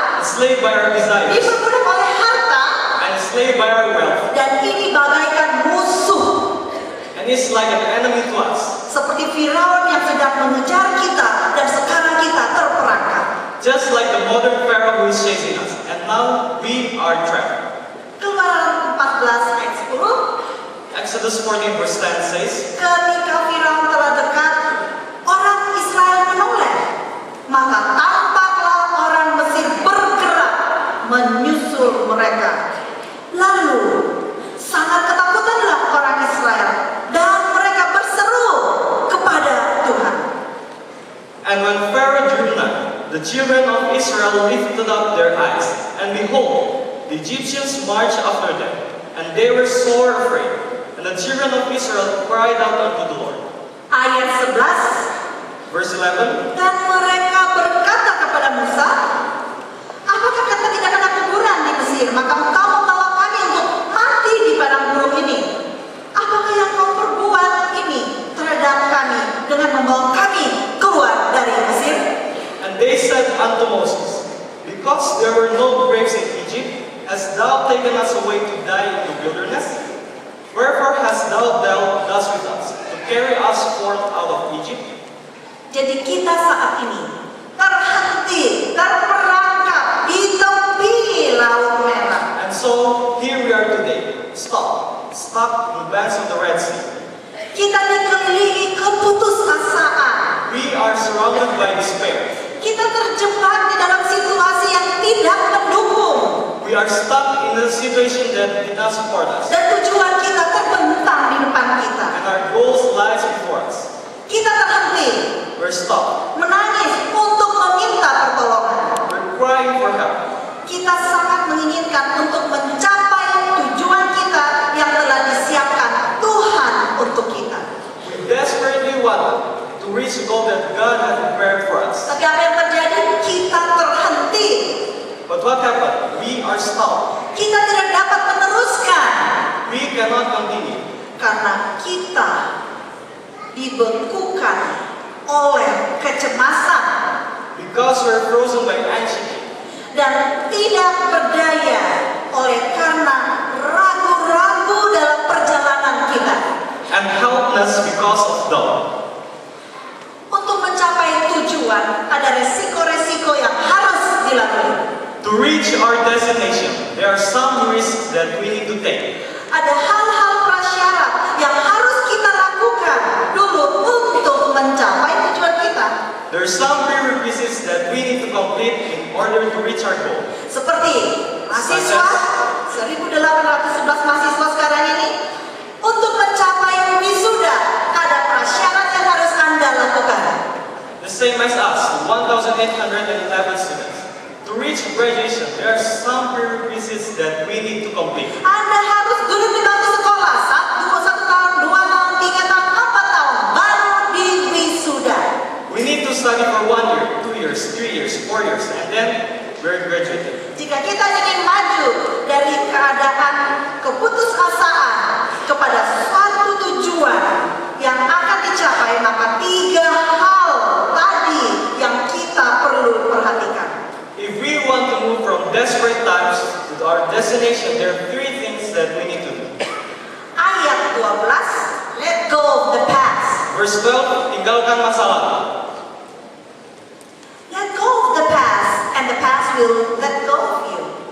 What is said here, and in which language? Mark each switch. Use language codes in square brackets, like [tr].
[en] enslaved by our desires, [id] diperbudak oleh harta, [en] and enslaved by our wealth. [id] dan ini bagaikan musuh. [en] And it's like an enemy to us. [id] Seperti Firaun yang sedang mengejar kita dan sekarang kita terperangkap. [en] Just like the modern Pharaoh who is chasing us. And now we are trapped. [id] Keluaran 14 ayat 10, [en] Exodus 14 verse 10 says, [id] ketika Firaun telah dekat, orang Israel menoleh. Maka tampaklah orang Mesir bergerak menyusul mereka. Lalu sangat ketakutanlah orang Israel dan mereka berseru kepada Tuhan. [en] And when Pharaoh drew nigh, the children of Israel lifted up their eyes, and behold, the Egyptians marched after them, and they were sore afraid. And the children of Israel cried out unto the Lord. [id] Ayat 11, [en] Verse 11, [id] dan mereka berkata kepada Musa, apakah kita tidak kena kuburan di Mesir, maka engkau membawa kami untuk mati di padang gurun ini? Apakah yang kau perbuat ini terhadap kami dengan membawa kami keluar dari Mesir? [en] And they said unto Moses, Because there were no graves in Egypt, hast thou taken us away to die in the wilderness? Wherefore hast thou dealt thus with us, to carry us forth out of Egypt? [id] Jadi kita saat ini terhenti, terperangkap di tepi Laut Merah. [en] And so here we are today, stuck in the banks of the Red Sea. [id] Kita dikelilingi keputusasaan. [en] We are surrounded by despair. [id] Kita terjebak di dalam situasi yang tidak mendukung. [en] We are stuck in a situation that did not support us, [id] Dan tujuan kita terbentang di depan kita. [en] and our goals lies before us. [id] Kita terhenti, [en] We're stuck. [id] menangis untuk meminta pertolongan. [en] We're crying for help. [id] Kita sangat menginginkan untuk mencapai tujuan kita yang telah disiapkan Tuhan untuk kita. [en] We desperately want to reach the goal that God has prepared for us. [id] Tapi apa yang terjadi? Kita terhenti. [en] But what happened? We are stuck. [id] Kita tidak dapat meneruskan [en] We cannot continue [id] karena kita dibekukan oleh kecemasan [en] because we're frozen by anxiety [id] dan tidak berdaya oleh karena ragu-ragu dalam perjalanan kita. [en] and helpless because of doubt. [id] Untuk mencapai tujuan ada resiko-resiko yang harus dilalui. [en] To reach our destination, there are some risks that we need to take. [id] Ada hal-hal prasyarat yang harus kita lakukan dulu untuk mencapai tujuan kita. [en] There are some prerequisites that we need to complete in order to reach our goal. [id] Seperti mahasiswa, 1.811 mahasiswa sekarang ini, untuk mencapai wisuda ada prasyarat yang harus Anda lakukan. [en] The same as us, 1,811 students. To reach graduation, there are some prerequisites that we need to complete. [id] Anda harus dulu di bangku sekolah, 1 tahun, 2 tahun, 3 tahun, 4 tahun, baru di wisuda. [en] We need to study for 1 year, 2 years, 3 years, 4 years, and then we're graduated. [id] Jika kita ingin maju dari keadaan keputusasaan kepada suatu tujuan yang akan dicapai, maka 3 hal tadi yang kita perlu perhatikan. [en] If we want to move from desperate times to our destination, there are 3 things that we need to do. [id] Ayat 12, [en] let go of the past. Verse 12, [id] tinggalkan masa lalu. [en] Let go of the past, and the past will let go of you.